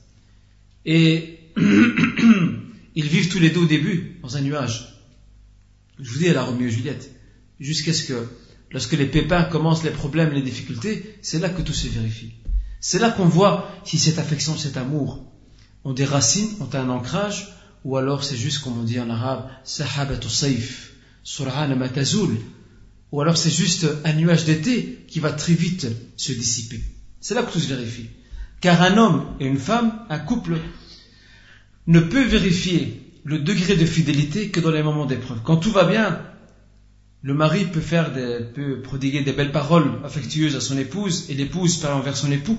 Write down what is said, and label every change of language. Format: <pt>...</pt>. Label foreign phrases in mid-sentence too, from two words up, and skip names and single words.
<fr>Et ils vivent tous les deux au début, dans un nuage. Je vous dis, à la Roméo et Juliette. Jusqu'à ce que, lorsque les pépins commencent, les problèmes, les difficultés, c'est là que tout se vérifie. C'est là qu'on voit si cette affection, cet amour ont des racines, ont un ancrage, ou alors c'est juste, comme on dit en arabe,</fr> <ar>سحابة صيف سرعان ما تزول,</ar> <fr>ou alors c'est juste un nuage d'été qui va très vite se dissiper. C'est là que tout se vérifie. Car un homme et une femme, un couple, ne peut vérifier le degré de fidélité que dans les moments d'épreuve. Quand tout va bien, le mari peut prodiguer des belles paroles affectueuses à son épouse, et l'épouse parle envers son époux.</fr>